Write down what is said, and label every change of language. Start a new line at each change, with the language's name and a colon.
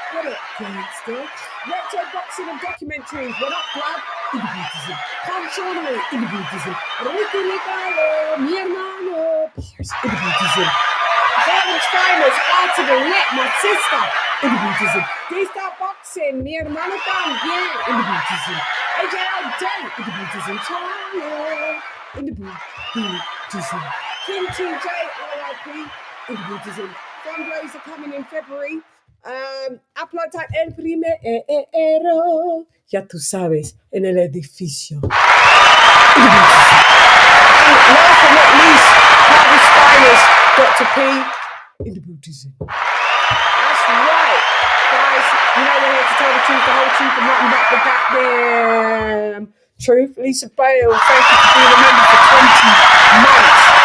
English: What up, Gangster? Retro Boxing and Documentaries, what up, Blood? Individualism. Controlling, individualism. Ricky Ligalo,
Spanish: mi hermano,
English: individualism. Harlem's Finest, out to the net, my sister, individualism. D-Star Boxing,
Spanish: mi hermano también,
English: individualism. AJL Day, individualism. Charlie, individualism. King TJ, RIP, individualism. Fundraiser coming in February. Upload time
Spanish: el primero. Ya tú sabes, en el edificio.
English: Individualism. And last but not least, Harlem's Finest, Dr. P, individualism. That's right, guys. We're here to tell the truth, the whole truth, and nothing but the goddamn truth. Lisa Bale, thank you for being a member for 20 months.